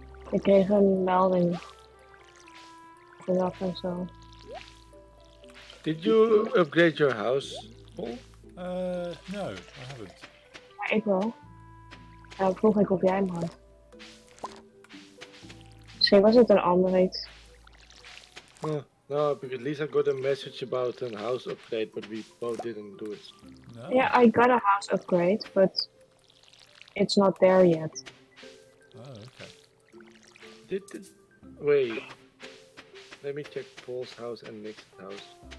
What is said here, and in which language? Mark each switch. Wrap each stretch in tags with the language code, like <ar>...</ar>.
<nl>Ik kreeg een melding vanaf en zo.</nl> <en>Did you upgrade your house, Paul? No, I haven't.</en> <nl>Ja, ik wel. Ja, vroeg ik of jij hem had. Misschien was het een ander iets.</nl> <en>No, because Lisa got a message about a house upgrade, but we both didn't do it. No. Yeah, I got a house upgrade, but it's not there yet. Oh, okay. Wait. Let me check Paul's house and Nick's house.</en>